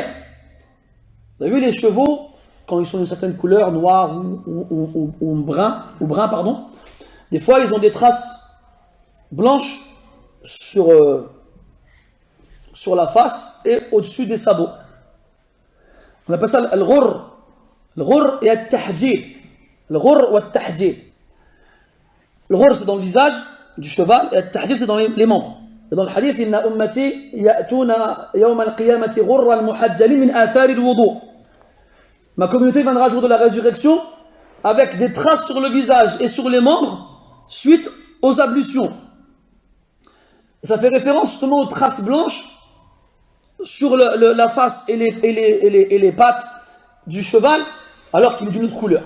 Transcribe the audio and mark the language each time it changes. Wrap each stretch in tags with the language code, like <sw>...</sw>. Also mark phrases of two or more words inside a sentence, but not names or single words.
<fr>Vous avez vu les chevaux, quand ils sont d'une certaine couleur, noir ou brun, pardon, des fois ils ont des traces blanches sur la face et au-dessus des sabots. On appelle ça al-ghurr. Al-ghurr et al-tahjil. Al-ghurr ou al-tahjil. Al-ghurr c'est dans le visage du cheval et al-tahjil c'est dans les membres. Et dans le hadith,</fr> <ar>إن أمتي يأتون يوم القيامة غرا محجلين من آثار الوضوء.</ar> <fr>Ma communauté viendra au jour de la résurrection avec des traces sur le visage et sur les membres suite aux ablutions. Et ça fait référence justement aux traces blanches sur la face et les pattes du cheval, alors qu'il est d'une autre couleur.</fr>